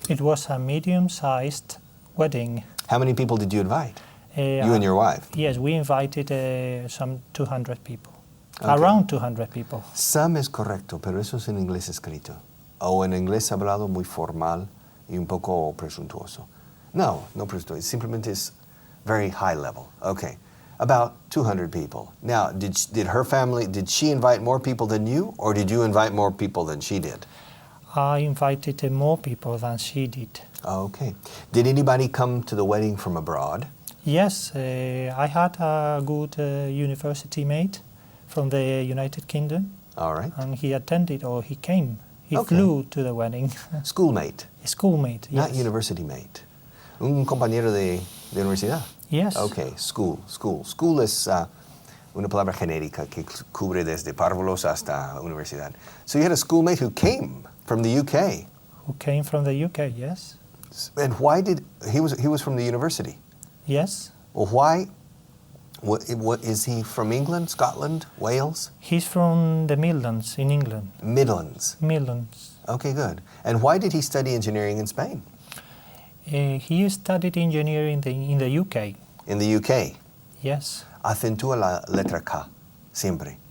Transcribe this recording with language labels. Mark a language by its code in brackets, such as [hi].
[en] It was a medium-sized wedding. How many people did you invite? You and your wife? Yes, we invited some 200 people. Okay. Around 200 people. [es] Some es correcto, pero eso es en inglés escrito. O en inglés hablado muy formal y un poco presuntuoso. No presuntuoso. Simplemente es [en] very high level. Okay. About 200 people. Now, did she invite more people than you, or did you invite more people than she did? I invited more people than she did. Okay. Did anybody come to the wedding from abroad? Yes, I had a good university mate from the United Kingdom. All right. And he attended, or he came. He Okay. flew to the wedding. Schoolmate? A schoolmate, yes. Not university mate. [es] Un compañero de universidad? [en] Yes. Okay, school. [es] School es una palabra genérica que cubre desde párvulos hasta universidad. [en] So you had a schoolmate who came from the UK. Who came from the UK, yes. And why did he was from the university? Yes. Well, why What is he from England, Scotland, Wales? He's from the Midlands in England. Midlands. Midlands. Okay, good. And why did he study engineering in Spain? He studied engineering in the UK. In the UK. Yes. [es] Acentúa la letra K, siempre.